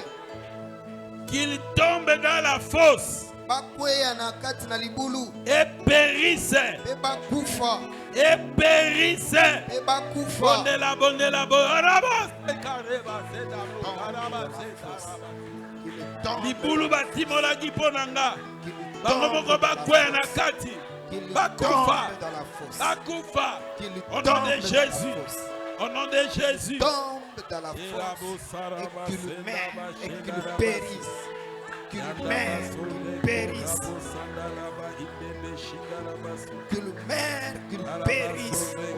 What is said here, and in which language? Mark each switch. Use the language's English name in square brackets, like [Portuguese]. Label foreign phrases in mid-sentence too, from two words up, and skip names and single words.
[French] Qu'ils tombent dans la fosse et périssent. [Lingala] Bondela. Libulu batimola giponanga. Bango moko bakweya na kati. Bakufa. Bakufa. [French] Au nom de Jésus. Au nom de Jésus. Tombe dans la fosse. Et qu'il meure et qu'il périsse. Qu'il meure, qu'il périsse. Qu'il meure, qu'il périsse.